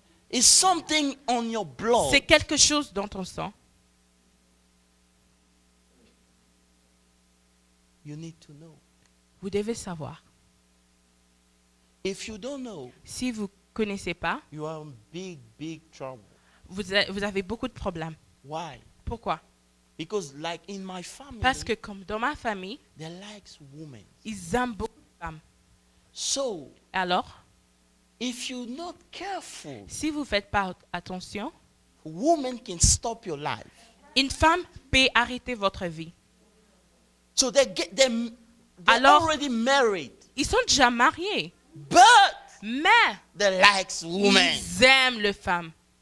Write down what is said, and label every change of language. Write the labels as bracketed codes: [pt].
[en] It's something on your blood. [fr] C'est quelque chose dans ton sang. [en] You need to know. [fr] Vous devez savoir. [en] If you don't know, [fr] Si vous ne connaissez pas, [en] you are in big, big trouble. [fr] vous avez beaucoup de problèmes. [en] Why? [fr] Pourquoi? [en] Because like in my family, [fr] Parce que comme dans ma famille, [en] they likes women. [fr] ils aiment beaucoup de femmes. [en] So [fr] Alors, [en] if you're not careful, [fr] si vous ne faites pas attention, [en] women can stop your life. [fr] une femme peut arrêter votre vie. [en] So they're [fr] Alors- [en] already married, [fr] Ils sont déjà mariés, [en] but [fr] mais [en] they likes women. [fr] ils aiment les femmes.